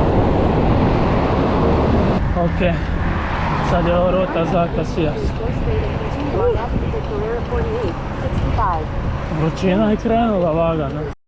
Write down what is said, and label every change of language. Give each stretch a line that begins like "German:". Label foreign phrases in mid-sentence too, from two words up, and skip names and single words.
Croatian: Ok, sad je ovo ruta za Acasias.
English: Go straight and Galera 48, 65.
Croatian: Vrućina je krenula lagano.